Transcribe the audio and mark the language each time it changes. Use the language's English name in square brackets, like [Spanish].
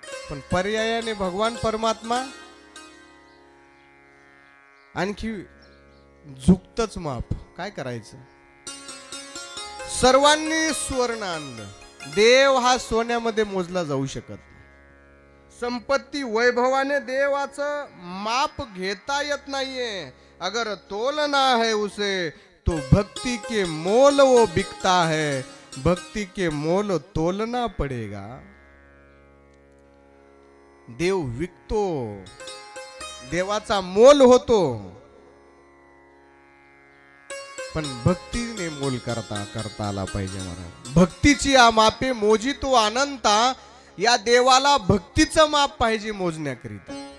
[Marathi] पण पर्यायाने भगवान परमात्मा आणखी झुकतच माप. काय करायचं, सर्वांनी स्वर्ण आणलं. देव हा सोन्यामध्ये मोजला जाऊ शकत नाही. संपत्ती वैभवाने देवाचं माप घेता येत नाहीये. [Hindi] अगर तोलना है उसे तो भक्ति के मोल वो बिकता है. भक्ति के मोल तोलना पड़ेगा. [Marathi] देव विकतो, देवाचा मोल होतो, पण भक्तीने मोल करता आला पाहिजे. महाराज भक्तीची आ मापे मोजी तो अनंता. या देवाला भक्तीचं माप पाहिजे मोजण्याकरिता.